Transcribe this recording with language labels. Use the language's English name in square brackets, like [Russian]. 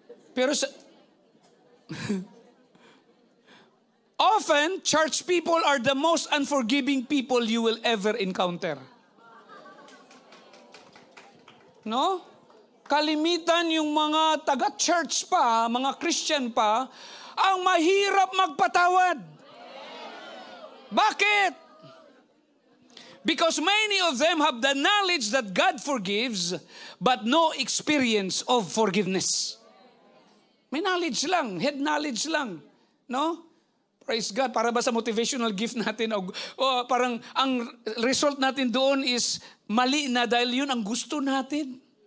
[English] Pero often, church people are the most unforgiving people you will ever encounter. No? [Filipino] Kalimitan yung mga taga-church pa, mga Christian pa, ang mahirap magpatawad. Bakit? [English] Because many of them have the knowledge that God forgives, but no experience of forgiveness. [Filipino] May knowledge lang, head knowledge lang. No? [English] Praise God. [Filipino] Para ba sa motivational gift natin? O parang ang result natin doon is mali na dahil yun ang gusto natin.